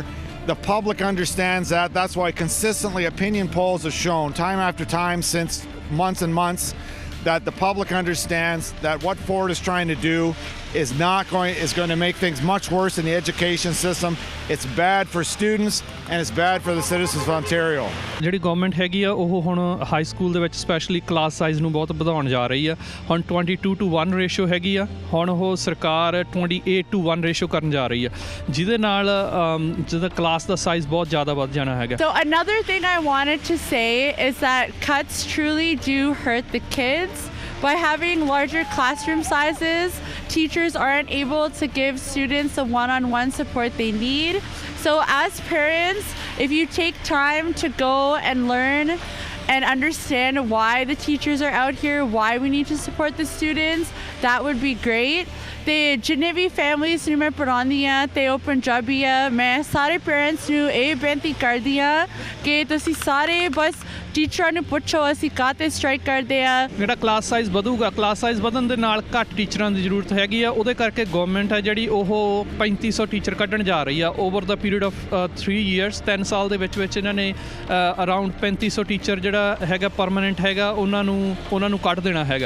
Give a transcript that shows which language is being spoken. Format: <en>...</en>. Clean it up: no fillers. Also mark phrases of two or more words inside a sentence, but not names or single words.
<en>The public understands that. That's why consistently opinion polls have shown time after time since months and months that the public understands that what Ford is trying to do is going to make things much worse in the education system. It's bad for students and it's bad for the citizens of Ontario.</en> <pa>ਜਿਹੜੀ ਗਵਰਨਮੈਂਟ ਹੈਗੀ ਆ ਉਹ ਹੁਣ ਹਾਈ ਸਕੂਲ ਦੇ ਵਿੱਚ</pa> <en>specially class size</en> <pa>ਨੂੰ ਬਹੁਤ ਵਧਾਉਣ ਜਾ ਰਹੀ ਆ। ਹੁਣ 22 to 1 ਰੇਸ਼ੋ ਹੈਗੀ ਆ, ਹੁਣ ਉਹ ਸਰਕਾਰ 28 to 1 ਰੇਸ਼ੋ ਕਰਨ ਜਾ ਰਹੀ ਆ, ਜਿਹਦੇ ਨਾਲ ਜਿਹਦਾ ਕਲਾਸ ਦਾ ਸਾਈਜ਼ ਬਹੁਤ ਜ਼ਿਆਦਾ ਵੱਧ ਜਾਣਾ ਹੈਗਾ।</pa> <en>So another thing I wanted to say is that cuts truly do hurt the kids. By having larger classroom sizes, teachers aren't able to give students the one-on-one support they need. So So as parents, if you take time to go and learn and understand why the teachers are out here, why we need to support the students, that would be great.</en> <pa>ਤੇ ਜਿੰਨੇ ਵੀ ਫੈਮਲੀਜ਼ ਨੂੰ ਮੈਂ ਪੜ੍ਹਾਉਂਦੀ ਹਾਂ ਤੇ ਉਹ ਪੰਜਾਬੀ ਆ, ਮੈਂ ਸਾਰੇ ਪੇਰੈਂਟਸ ਨੂੰ ਇਹ ਬੇਨਤੀ ਕਰਦੀ ਹਾਂ ਕਿ ਤੁਸੀਂ ਸਾਰੇ ਬਸ ਟੀਚਰਾਂ ਨੂੰ ਪੁੱਛੋ ਅਸੀਂ ਕਾਹਤੇ ਸਟ੍ਰਾਈਕ ਕਰਦੇ ਆ। ਜਿਹੜਾ</pa> <en>class size</en> <pa>ਵਧੂਗਾ,</pa> <en>class size</en> <pa>ਵਧਣ ਦੇ ਨਾਲ ਘੱਟ ਟੀਚਰਾਂ ਦੀ ਜ਼ਰੂਰਤ ਹੈਗੀ ਆ, ਉਹਦੇ ਕਰਕੇ ਗਵਰਨਮੈਂਟ ਹੈ ਜਿਹੜੀ ਉਹ 3500 ਟੀਚਰ ਕੱਢਣ ਜਾ ਰਹੀ ਆ</pa> <en>over the period of 3 years</en> <pa>3 ਸਾਲ ਦੇ ਵਿੱਚ ਇਹਨਾਂ ਨੇ ਅਰਾਊਂਡ 3500 ਟੀਚਰ ਜਿਹੜਾ ਹੈਗਾ ਪਰਮਾਨੈਂਟ ਹੈਗਾ ਉਹਨਾਂ ਨੂੰ ਕੱਢ ਦੇਣਾ ਹੈਗਾ।</pa>